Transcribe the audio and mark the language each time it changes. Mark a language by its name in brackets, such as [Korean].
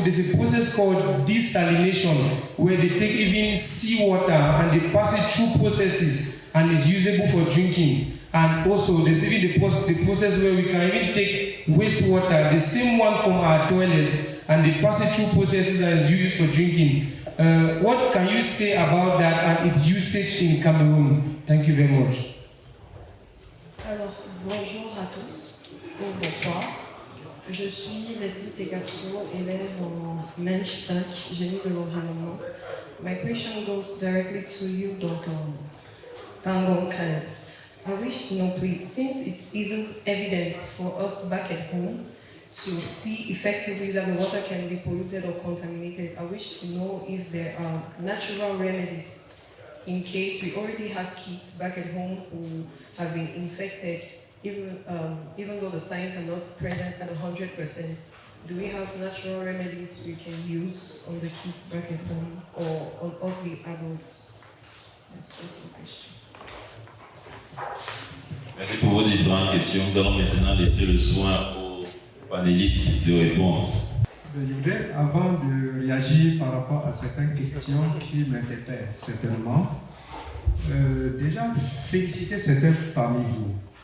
[English] There's a process called desalination where they take even seawater and they pass it through processes and it's usable for drinking. And also there's even the process where we can even take wastewater, the same one from our toilets, and they pass it through processes and it's used for drinking. What can you say about that and its usage in Cameroon? Thank you very much. [French] Alors, bonjour à tous, ou bonsoir. Je suis Leslie Tegato, élève en Mench 5, génie de l'environnement. [English] My question goes directly to you, Dr. Tangon Khan. I wish to know, please, since it isn't evident for us back at home to see effectively that the water can be polluted or contaminated, I wish to know if there are natural remedies in case we already have kids back at home who have been infected, even though the signs are not present at 100%. Do we have natural remedies we can use on the kids back at home or on us, the adults? That's the question. [French] Merci pour vos différentes questions. Nous allons maintenant laisser le soin aux panélistes de répondre. Je voudrais, avant de réagir par rapport à certaines questions qui m'interpellent certainement, déjà féliciter certains parmi vous.